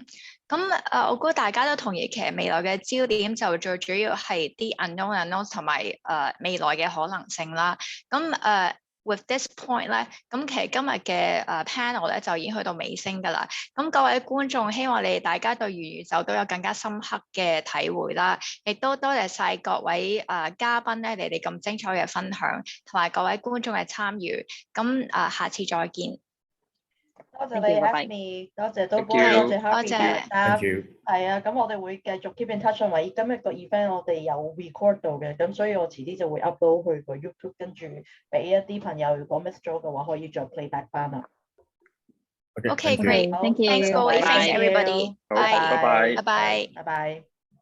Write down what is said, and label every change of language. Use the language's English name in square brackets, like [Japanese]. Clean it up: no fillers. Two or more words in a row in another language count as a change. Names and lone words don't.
[Cantonese] 咁我估大家都同意，其實未來嘅焦點就最主要係啲 unknown 同埋未來嘅可能性啦。咁 [English] with this point [Cantonese] 咧，咁其實今日嘅panel咧就已經去到尾聲㗎啦。咁各位觀眾，希望你哋大家對元宇宙都有更加深刻嘅體會啦。亦都多謝晒各位嘉賓咧，你哋咁精彩嘅分享，同埋各位觀眾嘅參與。咁下次再見。多謝你 Esme， 多謝多波，多謝 Harvey 嘅答。係啊，咁我哋會繼續 [English] keep in touch， [Cantonese] 因為今日個 event 我哋有 record 到嘅，咁所以我遲啲就會 upload 去個 YouTube， 跟住俾一啲朋友如果 miss 咗嘅話，可以再 playback 翻啊。 [English] Okay, great. Thank you. Thanks, Bowie. Thanks, everybody. Bye. Bye. Bye. Bye bye.